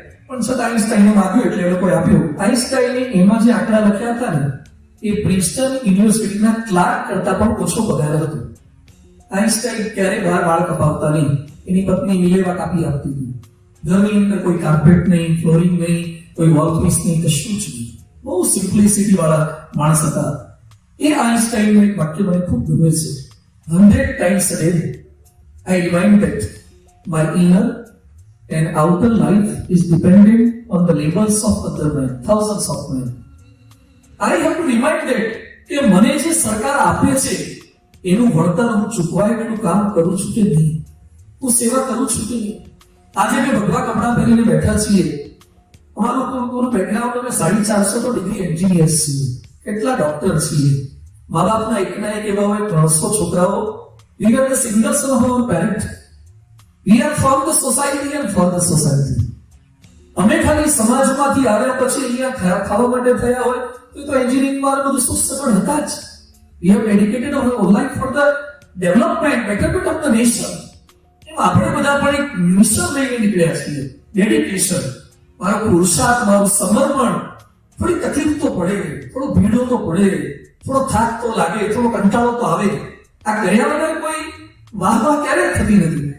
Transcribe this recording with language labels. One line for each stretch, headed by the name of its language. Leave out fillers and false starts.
Gujarati: પણ છતાં આઈન્સ્ટાઈને માંગ્યું એટલે એ લોકોએ આપ્યું. આઈન્સ્ટાઈને એમાં જે આંકડા લખ્યા હતા ને એ પ્રિન્સટન યુનિવર્સિટીના ક્લાર્ક કરતા પણ ઓછો પગાર હતો. આઈન્સ્ટાઈન ક્યારે બહાર વાળ કપાવતા નહીં, એની પત્ની મિલેવા કાપી આપતી હતી. ઘરની અંદર કોઈ કાર્પેટ નહીં, ફ્લોરિંગ નહીં, કોઈ વોલ પીસ નહીં, કશું જ નહીં. બહુ સિમ્પ્લિસિટી વાળા માણસ હતા. એ આઈન્સ્ટાઈનનું એક વાક્ય મને ખૂબ ગમે છે.
English: 100 times a day I remind that my inner and outer life is dependent on the labors of other men, thousands of men. I have to remind that
Gujarati: કે મને જે સરકાર આપે છે એનું વળતર હું ચૂકવાય એટલું કામ કરું છું કે નહીં, હું સેવા કરું છું કે નહીં. આજે મેં ભગવા કપડાં પહેરીને બેઠા છીએ. અમારું લોકોનું બેકગ્રાઉન્ડ અમે 450 તો ડિગ્રી એન્જિનિયર છીએ, કેટલા ડોક્ટર છીએ. મા બાપના એકના એક એવા હોય 300 છોકરાઓ.
English: We are the singers of our parent. We are from the society and for the society.
Gujarati: અમે ખાલી સમાજમાંથી આવ્યા પછી અહીંયા ખાવા માટે થયા હોય તો એન્જિનિયરિંગમાં બધું સુસગવડ હતા જ.
English: We have dedicated our whole life for the development, betterment of the nation.
Gujarati: આપણે બધા પણ એક મિશન લઈને નીકળ્યા છીએ. ડેડિકેશન, મારો પુરુષાર્થ, મારું સમર્પણ. થોડી તકલીફ તો પડે, થોડો ભીડો તો પડે, થોડો થાક તો લાગે, થોડો કંટાળો તો આવે. આ કર્યા વગર કોઈ વાહ ક્યારેય થતી નથી.